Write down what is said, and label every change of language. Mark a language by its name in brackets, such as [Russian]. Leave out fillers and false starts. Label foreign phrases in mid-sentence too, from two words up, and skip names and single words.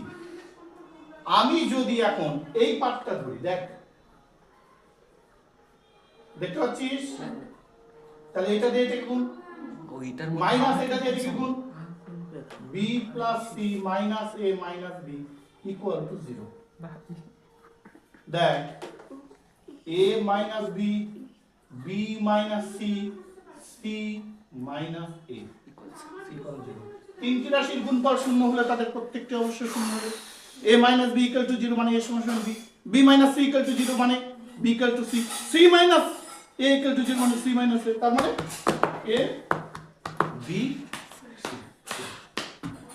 [Bangla] আমি যদি এখন এই পার্টটা ধরি, দেখ, দেখতে পাচ্ছিস? তাহলে এটা দিয়ে এটা গুণ, মাইনাস এটা দিয়ে এটা গুণ, b + c - a - b [English] equal to [Bangla] 0। দেখ, a - b, b - c, c - a ইকুয়াল 0। তিনটি রাশির গুণফল শূন্য হলে তাদের প্রত্যেকটি অবশ্যই শূন্য হবে। a - b = 0 মানে a সমান b, b - c = 0 মানে b = c, c - a = 0 মানে c - a, তার মানে a, b, c।